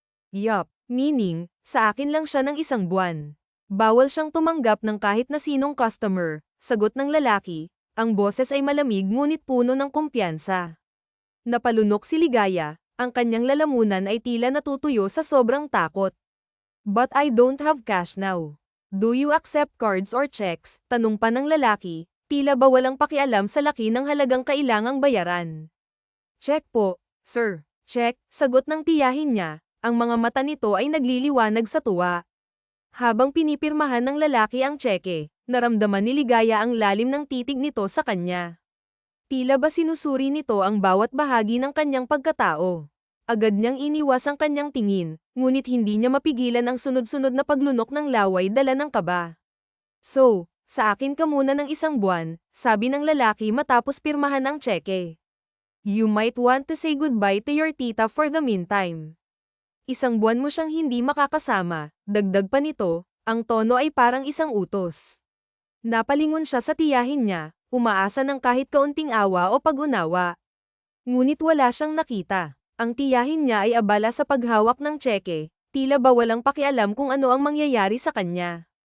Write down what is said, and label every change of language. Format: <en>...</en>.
<tl>Yup, meaning, sa akin lang siya ng isang buwan. Bawal siyang tumanggap ng kahit na sinong customer, sagot ng lalaki, ang boses ay malamig ngunit puno ng kumpiyansa. Napalunok si Ligaya, ang kanyang lalamunan ay tila natutuyo sa sobrang takot.</tl> <en>But I don't have cash now. Do you accept cards or checks?</en> <tl>Tanong pa ng lalaki, tila ba walang pakialam sa laki ng halagang kailangang bayaran. Check po, sir. Check, sagot ng tiyahin niya, ang mga mata nito ay nagliliwanag sa tuwa. Habang pinipirmahan ng lalaki ang tseke, naramdaman ni Ligaya ang lalim ng titig nito sa kanya. Tila ba sinusuri nito ang bawat bahagi ng kanyang pagkatao. Agad niyang iniwas ang kanyang tingin, ngunit hindi niya mapigilan ang sunod-sunod na paglunok ng laway dala ng kaba. So, sa akin ka muna ng isang buwan, sabi ng lalaki matapos pirmahan ang tseke.</tl> <en>You might want to say goodbye to your tita for the meantime.</en> <tl>Isang buwan mo siyang hindi makakasama, dagdag pa nito, ang tono ay parang isang utos. Napalingon siya sa tiyahin niya, umaasa ng kahit kaunting awa o pag-unawa. Ngunit wala siyang nakita. Ang tiyahin niya ay abala sa paghawak ng tseke, tila ba walang pakialam kung ano ang mangyayari sa kanya.</tl>